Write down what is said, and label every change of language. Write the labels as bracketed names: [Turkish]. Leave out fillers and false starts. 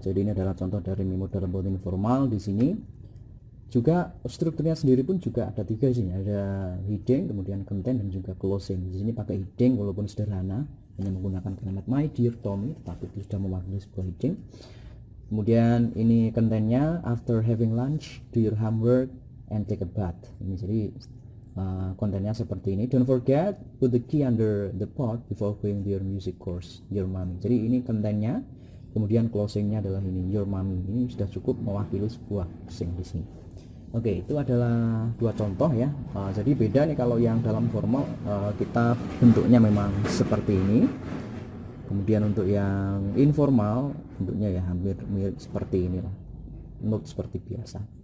[Indonesian] Jadi ini adalah contoh dari memo dalam bentuk informal. Di sini juga strukturnya sendiri pun juga ada tiga sini, ada heading, kemudian content, dan juga closing. Di sini pakai heading walaupun sederhana, hanya menggunakan kalimat [English] my dear Tommy, [Indonesian] tapi itu sudah mewakili sebuah heading. Kemudian ini kontennya, [English] after having lunch do your homework, and take a bath. [Indonesian] Ini jadi kontennya seperti ini. [English] Don't forget put the key under the pot before going to your music course, your mommy. [Indonesian] Jadi ini kontennya, kemudian closingnya adalah ini, your mommy. Ini sudah cukup mewakili sebuah sing di sini. Oke, itu adalah dua contoh ya. Jadi beda nih kalau yang dalam formal kita bentuknya memang seperti ini. Kemudian untuk yang informal bentuknya ya hampir mirip seperti inilah, note seperti biasa.